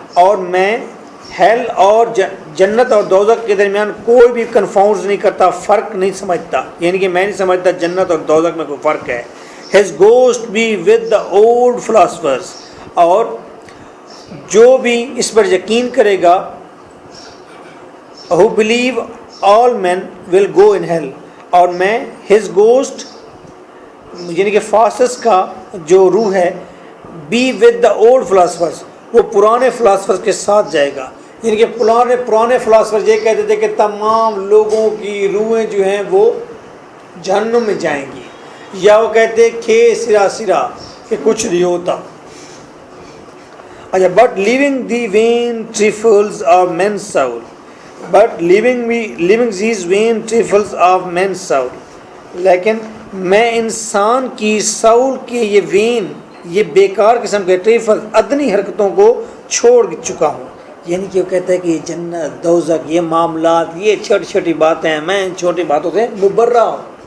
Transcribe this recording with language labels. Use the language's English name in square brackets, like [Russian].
[Urdu] اور میں ہیل اور جنت اور دوزخ کے درمیان کوئی بھی کنفاؤنڈ نہیں کرتا، فرق نہیں سمجھتا. یعنی کہ میں نہیں سمجھتا جنت اور دوزخ میں کوئی فرق ہے. [English] his ghost be with the old philosophers. [Urdu] اور جو بھی اس پر یقین کرے گا [English] who believe all men will go in hell. [Urdu] اور میں [English] his ghost [Urdu] یعنی کہ فاسس کا جو روح ہے [English] be with the old philosophers. [Urdu] وہ پرانے فلاسفرز کے ساتھ جائے گا. یعنی کہ پرانے فلاسفر یہ کہتے تھے کہ تمام لوگوں کی روحیں جو ہیں وہ جہنم میں جائیں گی، یا وہ کہتے کھے سرا کہ کچھ نہیں ہوتا. [English] اچھا but leaving the vain trifles of men soul. But leaving these vain trifles of men's soul. [Urdu] لیکن میں انسان کی سول کے یہ وین یہ بیکار قسم کے ٹریفل ادنی حرکتوں کو چھوڑ چکا ہوں. یعنی کہ وہ کہتا ہے کہ یہ جنت دوزخ یہ معاملات یہ چھوٹی چھوٹی باتیں ہیں، میں ان چھوٹی باتوں سے مبرہ ہوں.